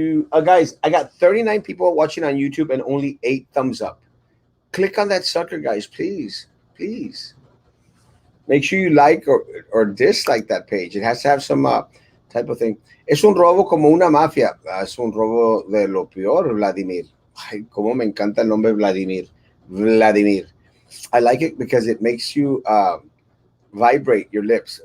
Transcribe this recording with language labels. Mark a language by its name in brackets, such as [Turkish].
[English] Guys, I got 39 people watching on YouTube and only 8 thumbs up. Click on that sucker, guys, please. Please. Make sure you like or dislike that page. It has to have some type of thing. [Spanish] Es un robo como una mafia. Es un robo de lo peor, Vladimir. Ay, cómo me encanta el nombre Vladimir. Vladimir. [English] I like it because it makes you vibrate your lips.